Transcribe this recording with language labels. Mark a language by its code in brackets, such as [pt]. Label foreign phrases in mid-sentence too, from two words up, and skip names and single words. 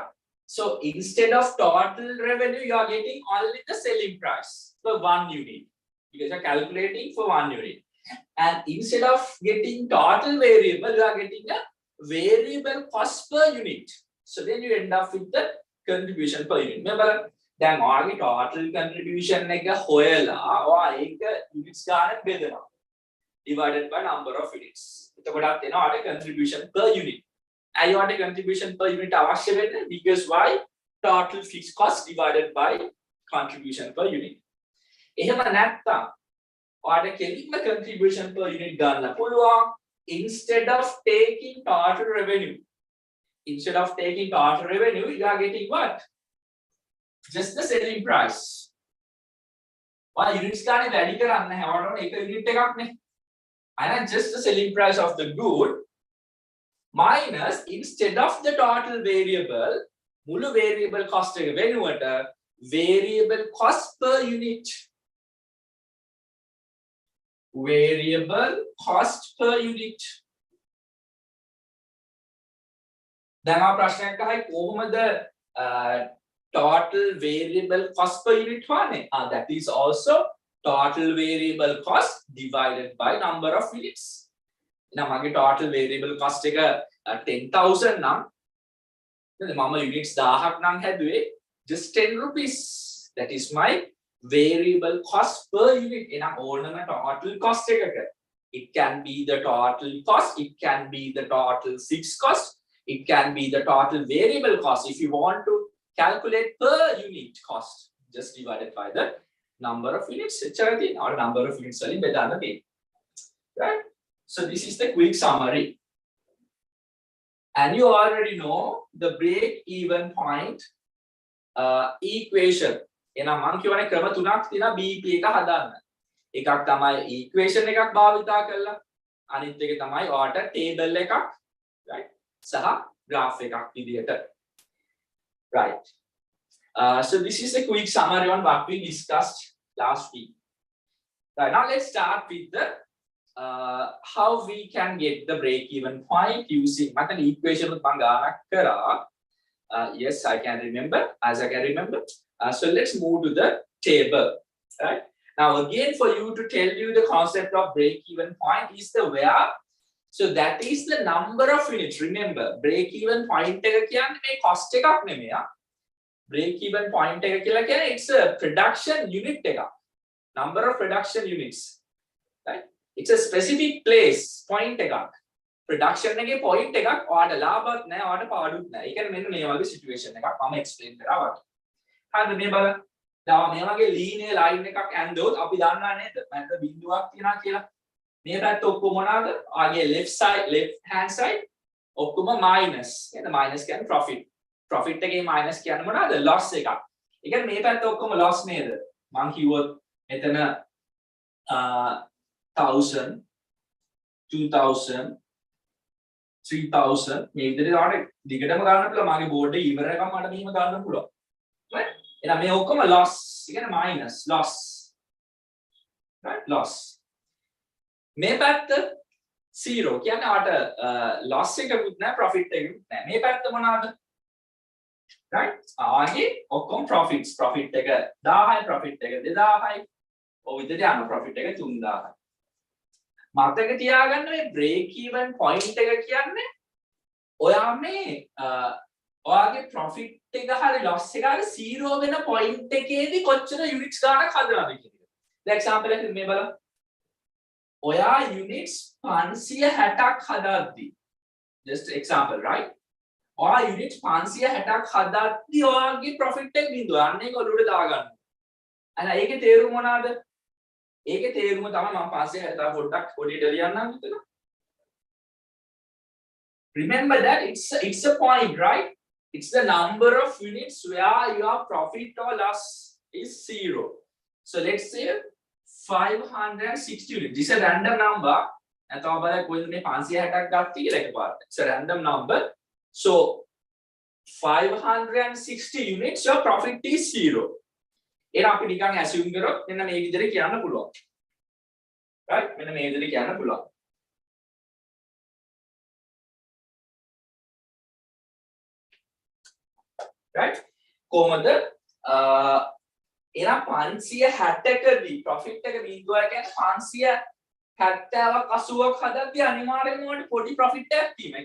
[en] So instead of total revenue, you are getting only the selling price for 1 unit, because you're calculating for 1 unit. And instead of getting total variable, you are getting a variable cost per unit. So then you end up with the contribution per unit. Remember, [si] දැන් ඔයාගේ [en] total contribution [si] එක හොයලා ඔයා ඒක units ගන්න බෙදනවා [en] divided by number of units. [si] එතකොටත් එනවා ඔයාට [en] contribution per unit. [si] ඇයි ඔයාට [en] contribution per unit [si] අවශ්‍ය වෙන්නේ? [en] Because why? Total fixed cost divided by contribution per unit. [si] එහෙම නැත්නම් ඔයාට කෙලින්ම [en] contribution per unit [si] ගන්න පුළුවන් [en] instead of taking total revenue. Instead of taking total revenue, you are getting what? Just the selling price. Why units [si] ගානේ වැඩි කරන්නේ නැහැ. ඔයාලට එක unit එකක් නේ. [en] And just the selling price of the good minus instead of the total variable, [si] මුළු [en] variable cost [si] එක වෙනුවට [en] variable cost per unit. Variable cost per unit. [si] දැන් ආ ප්‍රශ්නයක් අහයි කොහොමද [en] total variable cost per unit [si] wane? [en] That is also total variable cost divided by number of units. [si] Now, mage [en] total variable cost [si] එක 10,000 නම් මම units 1000ක් නම් හැදුවේ [en] just 10 rupees. That is my variable cost per unit. [si] එනම් ඕනම [en] total cost එකක it can be the total cost, it can be the total fixed cost, it can be the total variable cost. If you want to calculate per unit cost, just divided by the number of units, or number of units, right? So this is the quick summary. And you already know the break-even point equation. [si] එහෙනම් මම කියවනේ ක්‍රම තුනක් තියෙනවා BP එක හදන්න. එකක් තමයි equation එකක් භාවිතා කරලා, අනිත් එක තමයි ඔයාට table එකක්, right? සහ graph එකක් විදියට. [en] Right. So this is a quick summary on what we discussed last week. Right, now let's start with the how we can get the break-even point using an equation with Bangana. Yes, I can remember, as I can remember. So let's move to the table. Right. Now again, for you to tell you the concept of break-even point is the where. So that is the number of units. [si] Remember, [en] break-even point [si] එක කියන්නේ මේ cost එකක් නෙමෙයි. [en] Break-even point [si] එක කියලා කියන්නේ [en] it's a production unit එකක්. Number of production units. Right? It's a specific place point එකක්. [si] Production එකේ point එකක් ඔයාට ලාභත් නැහැ, ඔයාට පාඩුත් නැහැ. ඒ කියන්නේ මෙන්න මේ වගේ situation එකක් මම explain කරා වගේ. හරිද මේ බලන්න. දැන් මේ වගේ [en] linear line [si] එකක් ඇන්දොත් අපි දන්නා නේද? මැද බිඳුවක් තියනවා කියලා. මේ පැත්ත ඔක්කොම මොනවාද? ආගේ [en] left hand side [si] ඔක්කොම minus. එහෙනම් minus කියන්නේ profit. Profit එකේ minus කියන්නේ මොනවාද? Loss එකක්. ඒ කියන්නේ මේ පැත්ත ඔක්කොම loss නේද? මං කිව්වොත් මෙතන 1000 2000 3000 මේ විදිහට ගන්න දිගටම ගන්න පුළුවන්. මගේ බෝඩ් එක ඉවරනකම් මට මෙහෙම ගන්න පුළුවන්. right? එහෙනම් මේ ඔක්කොම loss. ඒ කියන්නේ [en] minus loss. [si] right? loss. මේ පැත්ත 0 කියන්නේ ආට loss එකකුත් නැහැ profit එකකුත් නැහැ. මේ පැත්ත මොනවාද? right? ආගේ ඔක්කොම profits. profit එක 1000යි profit එක 2000යි. ඔය විදිහට යන profit එක 3000යි. මතක තියාගන්න මේ [en] break even point [si] එක කියන්නේ ඔයා මේ ඔයාගේ profit එක හරි loss එක හරි 0 වෙන point එකේදී කොච්චර units ගන්නක් හදනවද කියන එක. දැන් example එකක් මේ බලන්න. ඔයා units 560ක් හදද්දී [en] just example right? [si] ඔයා units 560ක් හදද්දී ඔයාගේ profit එක බිඳුව. අන්න ඒක ඔලුවට දාගන්න. අන්න ඒකේ තේරුම මොනවාද? ඒකේ තේරුම තමයි මම 560 පොඩ්ඩක් පොඩියට ලියන්නම් මෙතන. [en] Remember that it's a point, right? It's the number of units where your profit or loss is 0. So let's say 560 units. This is a random number. [si] නැත්නම් බලන්න කොහෙද මේ 560ක් ගත්තේ කියලා එකපාරට. [en] It's a random number. So 560 units your profit is 0. [si] එහෙනම් අපි නිකන් assume කරොත් මෙන්න මේ විදිහට කියන්න පුළුවන්. right? මෙන්න මේ විදිහට කියන්න පුළුවන්. right? කොහොමද? එහෙනම් 560කදී profit එක බිඳුවයි කියන්නේ 570ක් 80ක් හදද්දී අනිවාර්යෙන්ම ඔයාලට පොඩි profit එකක් තියෙනවා.